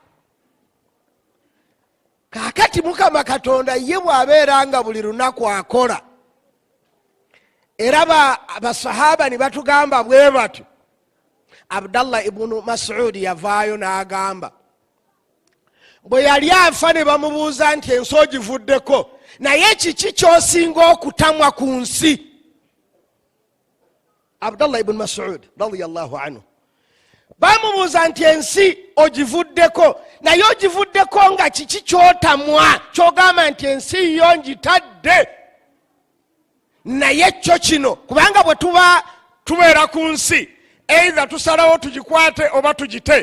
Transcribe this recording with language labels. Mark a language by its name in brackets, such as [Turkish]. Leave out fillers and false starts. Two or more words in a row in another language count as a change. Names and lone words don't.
[Ganda] Kaakati Mukama Katonda ye bw'abeera nga buli lunaku akola, era basahaba ne batugamba bwe batyo. Abdallah ibn Mas'ud yavaayo n'agamba bwe yali afa ne bamubuuza nti ensi ogivuddeko, naye kiki ky'osinga okutamwa ku nsi? Abdallah ibn Mas'ud [Arabic] رضي الله عنه [Ganda] bamubuuza nti ensi ogivuddeko, naye ogivuddeko nga kiki ky'otamwa, ky'ogamba nti ensi yo ngitadde? Naye kyo kino, kubanga bwe tubeera ku nsi either tusalawo tugikwate oba tugite.